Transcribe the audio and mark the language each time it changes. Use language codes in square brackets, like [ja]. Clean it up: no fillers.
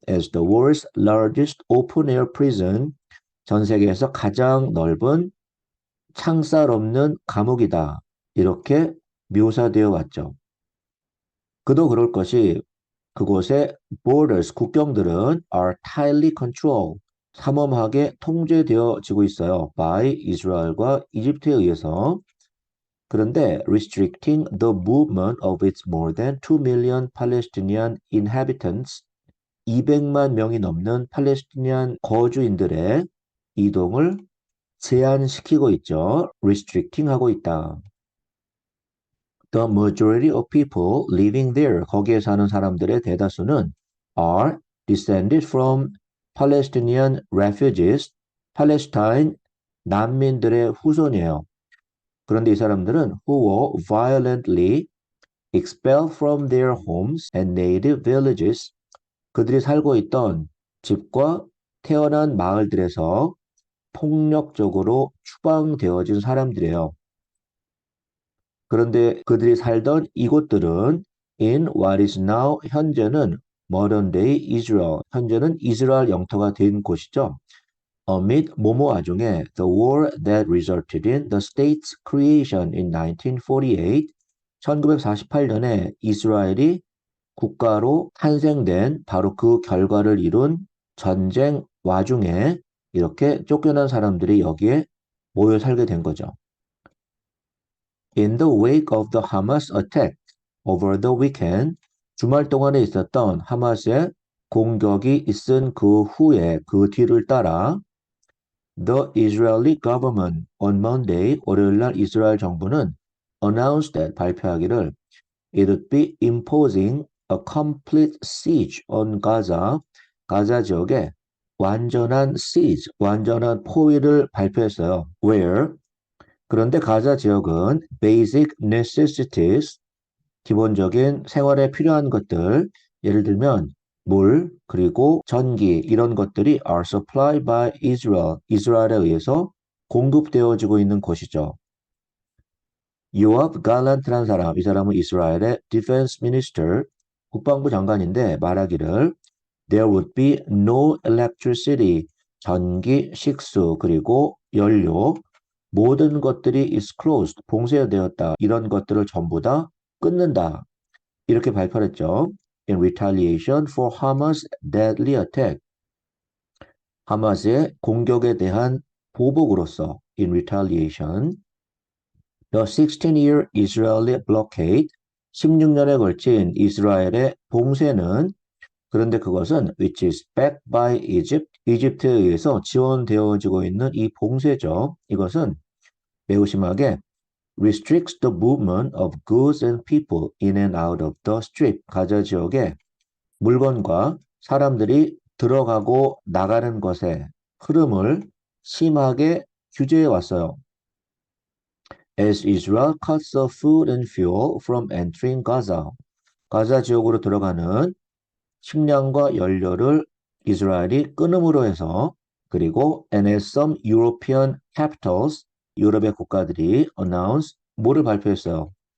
[en] as the world's largest open-air prison, [ko] 전 세계에서 가장 넓은 창살 없는 감옥이다. 이렇게 묘사되어 왔죠. 그도 그럴 것이 그곳의 [en] borders, [ko] 국경들은 [en] are tightly controlled, [ko] 삼엄하게 통제되어지고 있어요. [en] by [ko] 이스라엘과 이집트에 의해서. [en] 그런데 restricting the movement of its more than 2 million Palestinian inhabitants, [ko] 200만 명이 넘는 팔레스티니안 거주인들의 이동을 제한시키고 있죠. [en] restricting [ko] 하고 있다. [en] The majority of people living there, [ko] 거기에 사는 사람들의 대다수는 [en] are descended from Palestinian refugees, [ko] 팔레스타인 난민들의 후손이에요. 그런데 이 사람들은 [en] who were violently expelled from their homes and native villages, [ko] 그들이 살고 있던 집과 태어난 마을들에서 폭력적으로 추방되어진 사람들이에요. 그런데 그들이 살던 이곳들은 [en] in what is now [ko] 현재는 [en] modern day Israel, [ko] 현재는 이스라엘 영토가 된 곳이죠. [en] amid [ko] 뭐뭐 와중에 [en] the war that resulted in the state's creation in 1948, [ko] 1948년에 이스라엘이 국가로 탄생된 바로 그 결과를 이룬 전쟁 와중에 이렇게 쫓겨난 사람들이 여기에 모여 살게 된 거죠. [en] In the wake of the Hamas attack over the weekend, [ko] 주말 동안에 있었던 하마스의 공격이 있은 그 후에 그 뒤를 따라 [en] The Israeli government on Monday, [ko] 월요일 날 이스라엘 정부는 [en] announced that [ko] 발표하기를 [en] it would be imposing a complete siege on Gaza, [ko] 가자 지역에 완전한 [en] siege, [ko] 완전한 포위를 발표했어요. [en] Where [ko] 그런데 가자 지역은 [en] basic necessities, [ko] 기본적인 생활에 필요한 것들, 예를 들면 물, 그리고 전기 이런 것들이 [en] are supplied by Israel, [ko] 이스라엘에 의해서 공급되어지고 있는 곳이죠. 요압 갈란트라는 사람, 이 사람은 이스라엘의 [en] defense minister, [ko] 국방부 장관인데 말하기를 [en] there would be no electricity, [ko] 전기, 식수, 그리고 연료, 모든 것들이 [en] is closed, [ko] 봉쇄되었다. 이런 것들을 전부 다 끊는다. 이렇게 발표를 했죠. [en] In retaliation for Hamas' deadly attack. [ko] 하마스의 공격에 대한 보복으로서 [en] in retaliation. The 16-year Israeli blockade, [ko] 16년에 걸친 이스라엘의 봉쇄는 그런데 그것은 [en] which is backed by Egypt, [ko] 이집트에 의해서 지원되어지고 있는 이 봉쇄죠. 이것은 매우 심하게 [en] restricts the movement of goods and people in and out of the strip. [ko] 가자 지역에 물건과 사람들이 들어가고 나가는 것의 흐름을 심하게 규제해 왔어요. [en] As Israel cuts off food and fuel from entering Gaza. [ko] 가자 지역으로 들어가는 식량과 연료를 이스라엘이 끊음으로 해서 그리고 [en] and as some European capitals, [ko] 유럽의 국가들이 [en] announce [ko] 뭐를 발표했어요?